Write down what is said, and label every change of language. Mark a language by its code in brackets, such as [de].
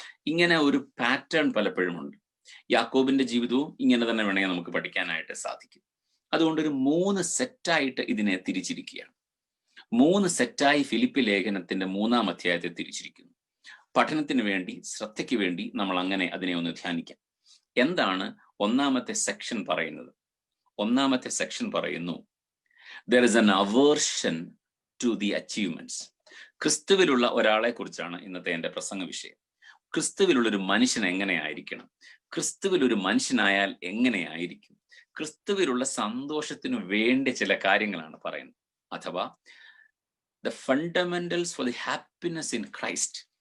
[ml] ഇങ്ങനെ ഒരു പാറ്റേൺ പലപ്പോഴും ഉണ്ട്. യാക്കോബിന്റെ ജീവിതവും ഇങ്ങനെ തന്നെ വേണമെങ്കിൽ നമുക്ക് പഠിക്കാനായിട്ട് സാധിക്കും. അതുകൊണ്ട് ഒരു 3 സെറ്റായിട്ട് ഇതിനെ തിരിച്ചിരിക്കുകയാണ്. 3 സെറ്റായി ഫിലിപ്പി ലേഖനത്തിന്റെ 3-ാം അധ്യായത്തെ തിരിച്ചിരിക്കുന്നു. പഠനത്തിന് വേണ്ടി, ശ്രദ്ധയ്ക്ക് വേണ്ടി നമ്മൾ അങ്ങനെ അതിനെ ഒന്ന് ധ്യാനിക്കാം. എന്താണ് 1-ാമത്തെ സെക്ഷൻ പറയുന്നത്? 1-ാമത്തെ സെക്ഷൻ പറയുന്നു, [en] there is an aversion to the achievements. [ml] ക്രിസ്തുവിലുള്ള ഒരാളെ കുറിച്ചാണ് ഇന്നത്തെ എൻ്റെ പ്രസംഗ വിഷയം. ക്രിസ്തുവിലുള്ളൊരു മനുഷ്യൻ എങ്ങനെയായിരിക്കണം, ക്രിസ്തുവിലൊരു മനുഷ്യനായാൽ എങ്ങനെയായിരിക്കും, ക്രിസ്തുവിലുള്ള സന്തോഷത്തിനു വേണ്ട ചില കാര്യങ്ങളാണ് പറയുന്നത്. [en] അഥവാ the fundamentals for the happiness in Christ.